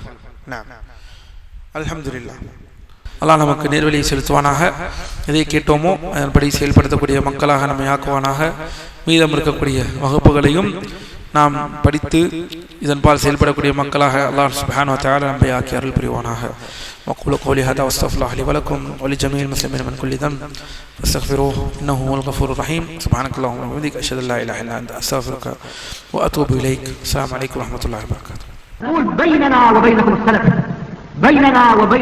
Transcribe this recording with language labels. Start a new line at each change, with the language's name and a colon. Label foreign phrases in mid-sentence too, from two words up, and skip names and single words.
Tamil: அல்ஹம்துலில்லாஹ். அல்லாஹ் நமக்கு நேர்வழியை செலுத்துவானாக. எதை கேட்டோமோ அதன்படி செயல்படுத்தக்கூடிய மக்களாக நம்மை ஆக்குவானாக. மீதம் இருக்கக்கூடிய வகுப்புகளையும் நாம் படித்து இதன்பால் செயல்படக்கூடிய மக்களாக அல்லாஹ்
Arabic: سبحانه وتعالى
Tamil: நம்மை ஆக்கி அருள் புரிவானாக.
Arabic: وأقول قولي هذا وأستغفر الله لي ولكم ولجميع المسلمين من كل ذنب فاستغفروه إنه هو الغفور الرحيم. سبحانك اللهم وبحمدك أشهد أن لا إله إلا أنت أستغفرك وأتوب إليك. السلام عليكم ورحمة الله وبركاته. قول بيننا وبينكم السلف، بيننا وبينكم الكتب.